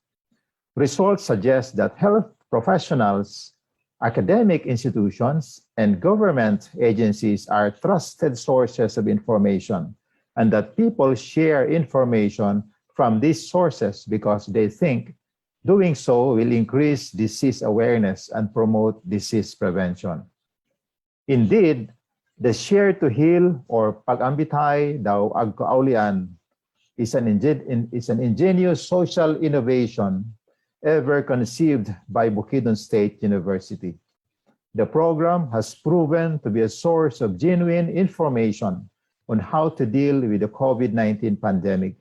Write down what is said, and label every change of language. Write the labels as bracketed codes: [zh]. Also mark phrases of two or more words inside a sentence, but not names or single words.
[en] Results suggest that health professionals, academic institutions, and government agencies are trusted sources of information, and that people share information from these sources because they think doing so will increase disease awareness and promote disease prevention. Indeed, the share to heal or [bkd] pag-ambitay daw agkaulian [en] is an ingenious social innovation ever conceived by Bukidnon State University. The program has proven to be a source of genuine information on how to deal with the COVID-19 pandemic.